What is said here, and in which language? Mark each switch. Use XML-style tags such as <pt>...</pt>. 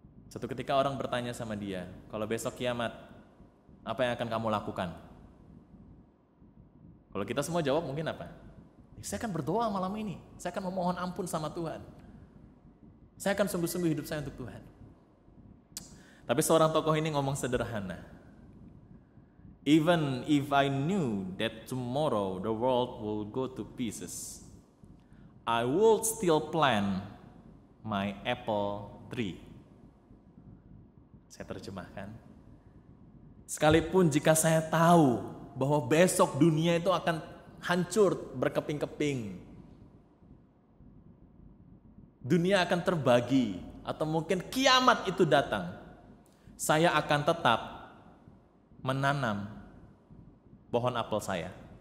<id>Suatu ketika orang bertanya sama dia, kalau besok kiamat, apa yang akan kamu lakukan? Kalau kita semua jawab mungkin apa? Saya akan berdoa malam ini, saya akan memohon ampun sama Tuhan. Saya akan sungguh-sungguh hidup saya untuk Tuhan. Tapi seorang tokoh ini ngomong sederhana.</id> <en>Even if I knew that tomorrow the world will go to pieces, I would still plant my apple tree.</en> <id>Saya terjemahkan. Sekalipun jika saya tahu bahwa besok dunia itu akan hancur berkeping-keping, dunia akan terbagi atau mungkin kiamat itu datang, saya akan tetap menanam pohon apel saya.</id>